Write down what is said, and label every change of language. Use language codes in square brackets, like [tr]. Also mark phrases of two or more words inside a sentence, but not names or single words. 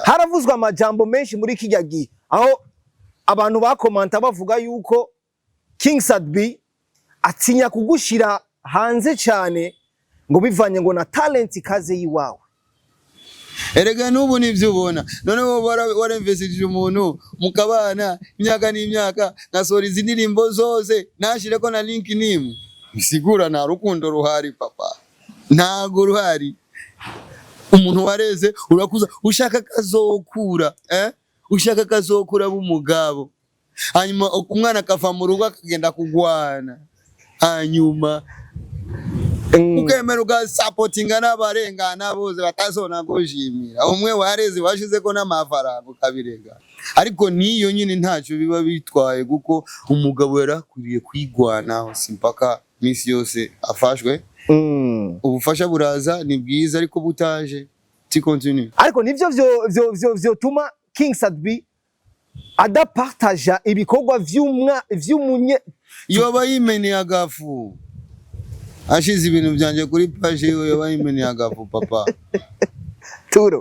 [rn] Haravuzwa amajambo menshi muri kijya gihe, aho abantu bakomanta bavuga yuko King Sabi atinya kugushira hanze cyane ngo bivanye ngo na talent ikaze yiwawe. Erega n'ubu nivyo ubona, none bo warinvestije umuntu mukabana imyaka n'imyaka, ngasora izi ndirimbo zose nashire ko na link nimwe, bisigura nta rukundo ruhari papa, ntago ruhari. Umuntu wareze urakuza ushaka kazokura ushaka kazokura b'umugabo, hanyuma umwana akava mu rugo akagenda kugwana, hanyuma ukemera ugasupportinga n'abarengana bose batazona gushimira. Umwe wareze washize ko n'amafaranga ukabirega, ariko niyo nyine ntacyo biba bitwaye, kuko umugabo yarakuriye kwigwanaho simpaka misi yose afashwe. Ubufasha buraza ni bwiza, ariko butaje ti continue. Ariko nivyo vyo tuma King Sabi adapartaja ibikorwa vy'umunye yoba yimeneye agafu, ashize ibintu byanje kuri page yiwe, yoba yimeneye agafu papa. Turo